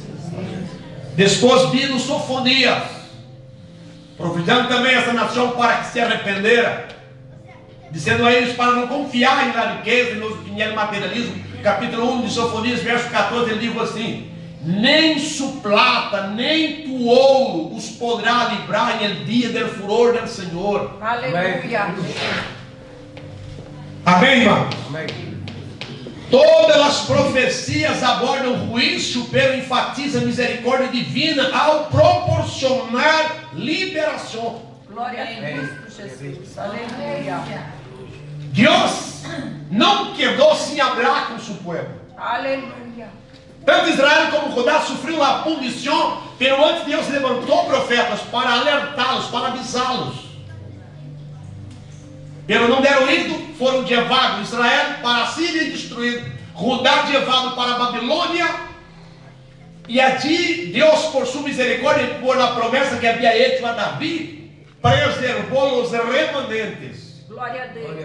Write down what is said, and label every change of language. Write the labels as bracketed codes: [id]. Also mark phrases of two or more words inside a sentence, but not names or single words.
[pt] Depois vindo Sofonias, profetizando também essa nação para que se arrependera, dizendo a eles para não confiarem na riqueza e no materialismo. Capítulo 1 de Sofonias, verso 14, ele diz assim: nem [es] su plata, [pt] nem tu ouro os poderá livrar em [es] el dia del furor del [pt] Senhor. Aleluia. Amém, irmão? Amém. Todas as profecias abordam juízo, pero enfatiza a misericórdia divina ao proporcionar liberação. Glória a Cristo, Jesus. Aleluia. Deus não quedou sem falar com seu povo. Aleluia. Tanto Israel como Judá sofriam a punição, pero antes Deus levantou profetas para alertá-los, para avisá-los. Pero não deram ouvido, foram levados Israel para a Síria e destruído. Judá levado para a Babilônia. E aqui Deus, por sua misericórdia e por a promessa que havia feito a Davi, preservou os remanentes, Glória a Deus.